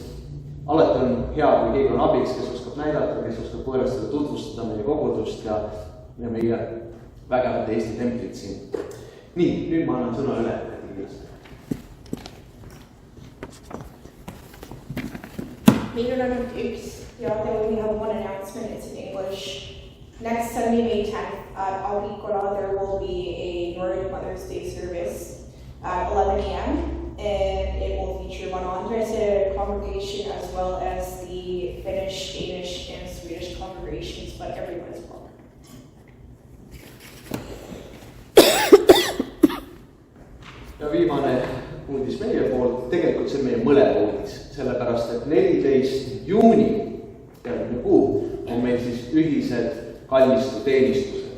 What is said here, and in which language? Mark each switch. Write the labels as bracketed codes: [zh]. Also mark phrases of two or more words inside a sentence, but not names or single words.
[et] Alati on hea, kui keegi on abiks, kes oskab näidata, kes oskab võõrastada, tutvustada meie kogudust ja meie vägevat Eesti templit siin. Nii, nüüd ma annan sõna üle. Meil on ainult üks ja [en] they only have one announcement, it's in English. Next Sunday, May 10th, at Auricula, there will be a Northern Mother's Day service at 11 a.m. And it will feature Von Andres' congregation as well as the Finnish, Danish, and Swedish congregations, but everyone's welcome. [et] Ja viimane uudis meie poolt, tegelikult see on meie mõlema uudis, sellepärast et 14. juuni, järgmine kuu, on meil siis ühised kalmistu teenistused.